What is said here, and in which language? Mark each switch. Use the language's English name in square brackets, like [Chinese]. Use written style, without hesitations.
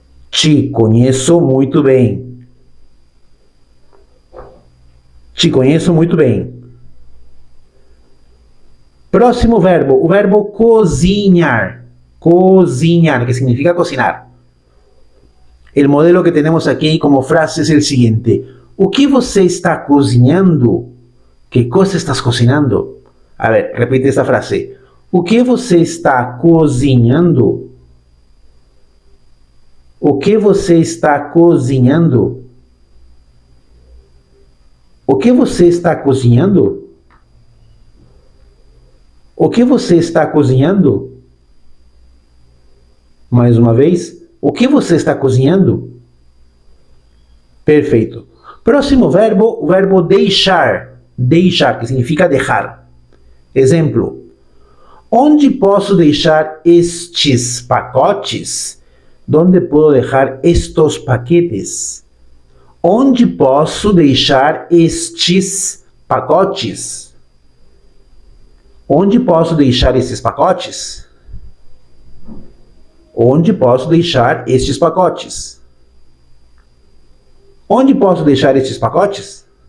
[Portuguese] Te conheço muito bem. Te conheço muito bem. Próximo verbo, o verbo cozinhar. Cozinhar, que significa cocinar. [Spanish] El modelo que tenemos aquí como frase es el siguiente. [Portuguese] O que você está cozinhando? [Spanish] ¿Qué cosa estás cocinando? A ver, repite esta frase. [Portuguese] O que você está cozinhando? O que você está cozinhando? O que você está cozinhando? O que você está cozinhando? Mais uma vez, o que você está cozinhando? Perfeito. Próximo verbo, o verbo deixar. Deixar, que significa deixar. Exemplo. Onde posso deixar estes pacotes? [Spanish] ¿Dónde puedo dejar estos paquetes? [Portuguese] Onde posso deixar estes pacotes? Onde posso deixar estes pacotes? Onde posso deixar estes pacotes? Onde posso deixar estes pacotes?